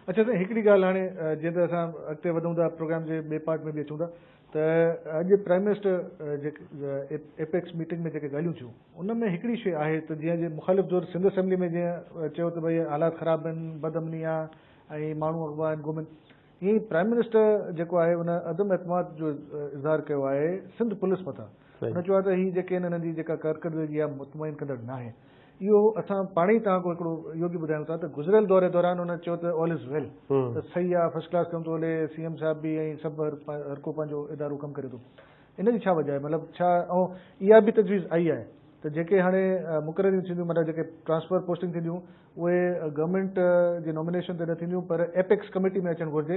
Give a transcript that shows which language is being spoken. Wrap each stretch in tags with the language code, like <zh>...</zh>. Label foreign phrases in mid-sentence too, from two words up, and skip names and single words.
<sd>अच्छा त हिकिड़ी ॻाल्हि हाणे जीअं त असां अॻिते वधूं था प्रोग्राम जे ॿिए पार्ट में बि अचूं था त अॼु</sd> <en>prime minister</en> <sd>जेके</sd> <en>apex meeting</en> <sd>में जेके ॻाल्हियूं थियूं उन में हिकिड़ी शइ आहे त जीअं जे मुख़ालिफ़ ज़ोर सिंध असेंबली में जीअं चयो त भई हालात ख़राबु आहिनि, बदअमनी आहे ऐं माण्हू अॻुवान आहिनि घुमनि, ईअं ई</sd> <en>prime minister</en> <sd>जेको आहे उन अदम एतमाद जो इज़हार कयो आहे सिंध पुलिस मथां। उन चयो आहे त हीअ जेके हिननि जी जेका कारकर्दगी आहे मुतमइन कंदड़ न आहे। इहो असां पाण ई तव्हां खां हिकिड़ो इहो बि ॿुधायूं था त गुज़िरियल दौरे दौरान हुन चयो त</sd> <en>all is well,</en> <sd>त सही आहे,</sd> <en>first class</en> <sd>कमु थो हले, सीएम साहिब बि ऐं सभु हर को पंहिंजो इदारो कमु करे थो। इन जी छा वजह आहे? मतिलबु छा, ऐं इहा बि तजवीज़ आई आहे त जेके हाणे मुक़ररियूं थींदियूं, मतिलबु जेके</sd> <en>transfer posting</en> <sd>थींदियूं उहे गवर्नमेंट जे नॉमिनेशन ते न थींदियूं पर</sd> <en>apex committee</en> <sd>में अचणु घुरिजे।</sd>